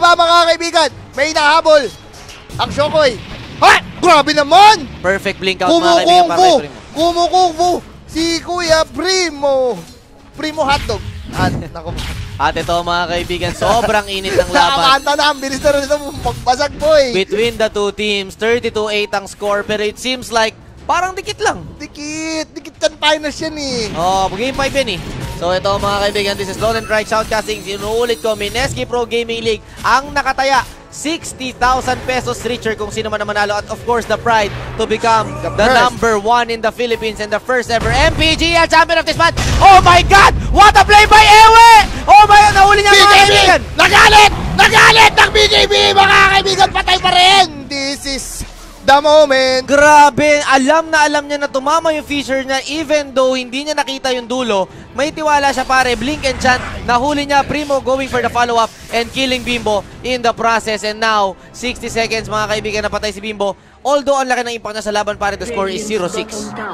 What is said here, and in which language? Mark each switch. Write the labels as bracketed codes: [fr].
[tl] baba, mga kaibigan. May nahabol. Ang Shokoy. Ha! Grabe naman! Perfect blink out, mga kaibigan. Para kay Primo. Kumukufu! Si Kuya Primo! Primo hotdog. Nako. At ito, mga kaibigan, sobrang init ng laban. Nakakanta na. Ang bilis na rin ito magbasag, boy. [en] Between the two teams, 32-8 [tl] ang score, pero [en] it seems like [tl] parang dikit lang. Dikit kan finals yan eh. Oh, game 5 yan eh. So ito, mga kaibigan, [en] this is Lone and Right Shoutcasting. [tl] Sinuulit ko, Mineski Pro Gaming League ang nakataya 60,000 pesos richer kung sino man ang manalo. [en] At of course, the pride to become the number 1 in the Philippines and the first ever MPGL champion of this match. Oh my God! What a play by Ewe! Oh my God! [tl] Nahuli niya, mga kaibigan! Nagalit! Nagalit ng BJB, mga kaibigan! Patay pa rin! [en] This is the moment. [tl] Grabe! Alam niya na tumama yung Fisher niya even though hindi niya nakita yung dulo. May tiwala siya, pare. [en] Blink and chant. [tl] Nahuli niya. [en] Primo going for the follow-up and killing Bimbo in the process. And now, 60 seconds, [tl] mga kaibigan, napatay si Bimbo. Although, ang laki ng impact niya sa laban, pare, [en] the score is 0-6.